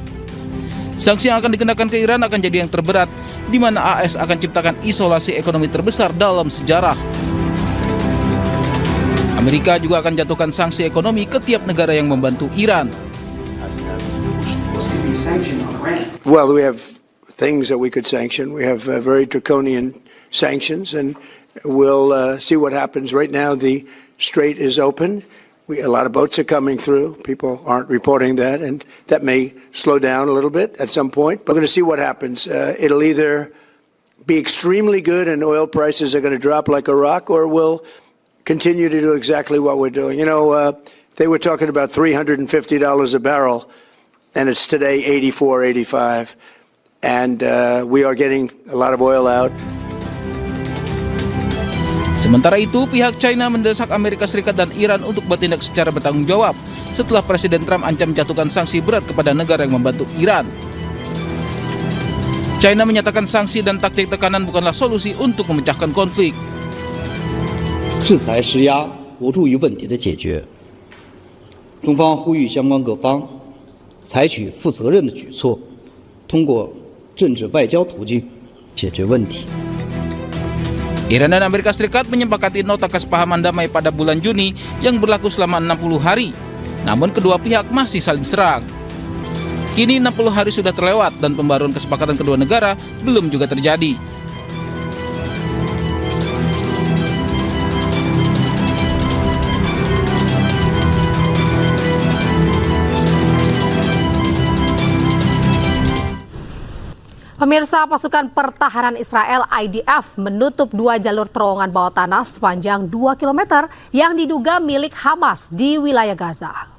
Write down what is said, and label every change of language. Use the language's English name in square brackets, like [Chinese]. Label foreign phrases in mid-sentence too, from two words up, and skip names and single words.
[Indonesian] Sanksi yang akan dikenakan ke Iran akan jadi yang terberat, di mana AS akan ciptakan isolasi ekonomi terbesar dalam sejarah. Amerika juga akan jatuhkan sanksi ekonomi ke tiap negara yang membantu Iran. [English] Well, we have things that we could sanction. We have very draconian sanctions, and we'll see what happens. Right now, the strait is open. A lot of boats are coming through. People aren't reporting that, and that may slow down a little bit at some point. We're going to see what happens. It'll either be extremely good and oil prices are going to drop like a rock, or we'll continue to do exactly what we're doing. You know, they were talking about $350 a barrel, and it's today 84, 85. And we are getting a lot of oil out. [Indonesian] Sementara itu, pihak China mendesak Amerika Serikat dan Iran untuk bertindak secara bertanggung jawab setelah Presiden Trump ancam menjatuhkan sanksi berat kepada negara yang membantu Iran. China menyatakan sanksi dan taktik tekanan bukanlah solusi untuk memecahkan konflik. [Chinese] 制裁施压无助于问题的解决。中方呼吁相关各方采取负责任的举措，通过政治外交途径解决问题。 [Indonesian] Iran dan Amerika Serikat menyepakati nota kesepahaman damai pada bulan Juni yang berlaku selama 60 hari. Namun kedua pihak masih saling serang. Kini 60 hari sudah terlewat dan pembaruan kesepakatan kedua negara belum juga terjadi. Pemirsa, pasukan pertahanan Israel IDF menutup 2 jalur terowongan bawah tanah sepanjang 2 km yang diduga milik Hamas di wilayah Gaza.